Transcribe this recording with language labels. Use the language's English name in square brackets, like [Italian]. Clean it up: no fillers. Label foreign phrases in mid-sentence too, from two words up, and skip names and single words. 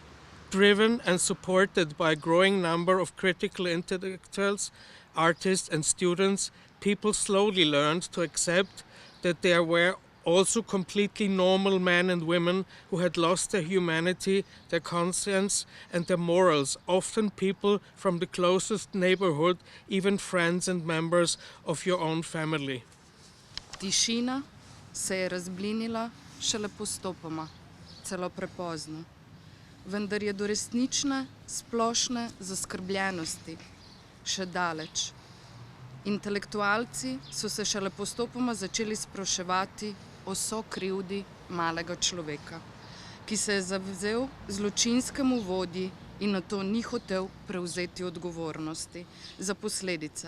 [English] Driven and supported by a growing number of critical intellectuals, artists and students, people slowly learned to accept that there were also completely normal men and women who had lost their humanity, their conscience and their morals, often people from the closest neighborhood, even friends and members of your own family. [Slovenian] Tišina se je razblinila šele postopoma, celo prepozno. Vendar je do resnične, splošne zaskrbljenosti še daleč. Intelektualci so se šele postopoma začeli spraševati o sokrivdi malega človeka, ki se je zavzel zločinskemu vodji in nato ni hotel prevzeti odgovornosti za posledice.